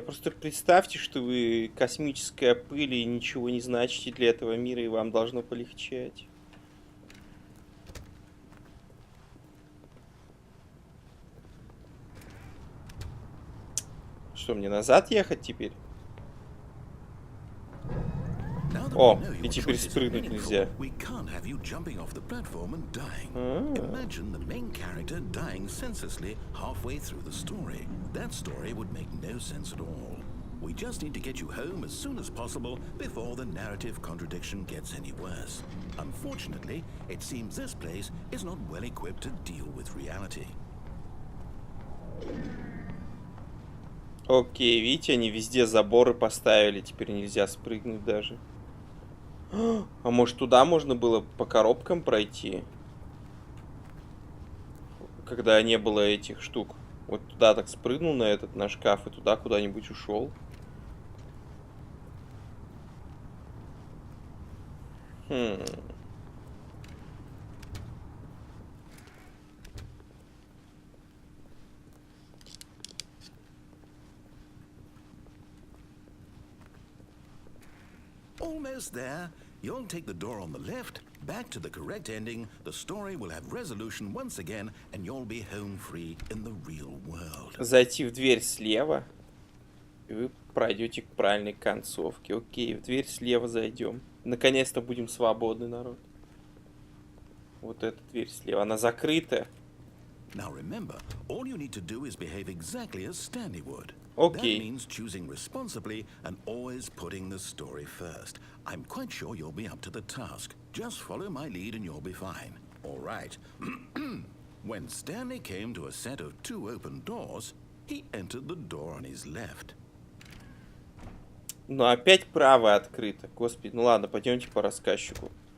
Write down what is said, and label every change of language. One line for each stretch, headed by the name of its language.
Russian: Просто представьте, что вы космическая пыль и ничего не значите для этого мира, и вам должно полегчать. Что, мне назад ехать теперь? О, и теперь спрыгнуть нельзя.
English: We can't have you jumping off the platform and dying. Imagine the main character dying senselessly halfway through the story. That story would make no sense at all. We just need to get you home as soon as possible before the narrative contradiction gets any worse. Unfortunately, it seems this place is not well equipped to deal with reality.
Russian: Окей, видите, они везде заборы поставили, теперь нельзя спрыгнуть даже. А может туда можно было по коробкам пройти? Когда не было этих штук. Вот туда так спрыгнул на шкаф и туда куда-нибудь ушел.
English: Almost there. You'll take the door on the left, back to the correct ending, the story will have resolution once again, and you'll be home free in the real world.
Russian: Зайти в дверь слева, и вы пройдете к правильной концовке. Окей, в дверь слева зайдем. Наконец-то будем свободны, народ. Вот эта дверь слева, она закрыта.
English: Now remember, all you need to do is behave exactly as Stanley would. Okay. That means choosing responsibly and always putting the story first. I'm quite sure you'll be up to the task. Just follow my lead and you'll be fine. All right. When Stanley came to a set of 2 open doors, he entered the door on his left.
Russian: Но опять правая открыта. Господи, ну ладно, пойдемте по рассказчику.